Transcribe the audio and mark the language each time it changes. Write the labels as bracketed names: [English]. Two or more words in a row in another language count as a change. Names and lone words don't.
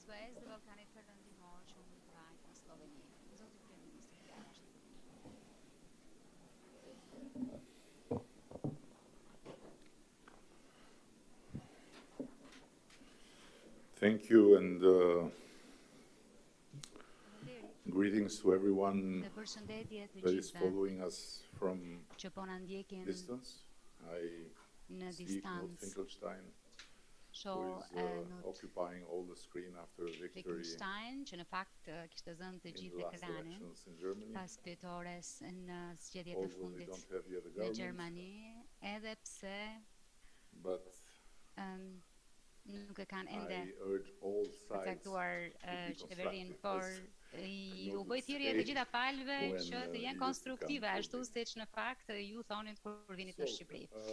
[English] Thank you, and greetings to everyone that is following us from distance. I see Knut Finkelstein, who is occupying all the screen after a victory [Albanian] që në fakt kishtazën të gjithë ekranin pas fitores në zgjedhjet e fundit në Gjermani, edhe pse nuk e kanë ende përcaktuar qeverinë, por ju bëj thirrje të gjitha palëve që të jenë konstruktive, ashtu siç në fakt ju thonin kur vini në Shqipëri.